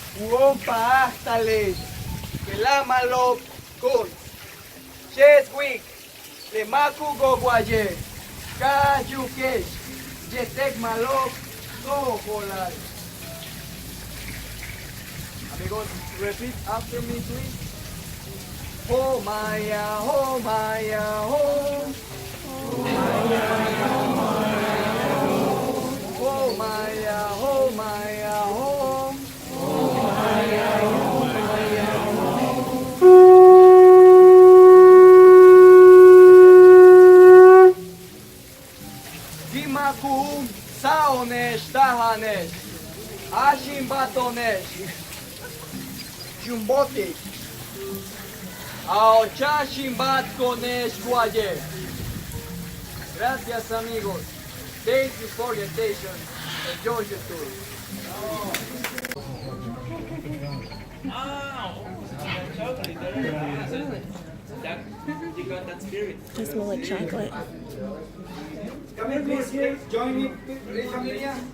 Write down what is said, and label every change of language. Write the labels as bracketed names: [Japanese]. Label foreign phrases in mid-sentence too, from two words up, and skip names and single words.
[Spanish] Uompa actale. Kelamalo con. Cheswick, Le Maku Gogwaye, Kayukesh, Yetek Malok, Goholal. Amigos, [English] repeat after me, please. Oh Maya, oh Maya, oh. Oh Maya, oh Maya, oh Maya, oh. Gimakum Saonesh Tahanesh Ashimbatonesh Jumbote Aochashimbat Konesh Guaye. [Spanish] Gracias amigos. [English] Thank you for your attention. Enjoy your tour. I smell like chocolate. Come in please here. Join me, please familia.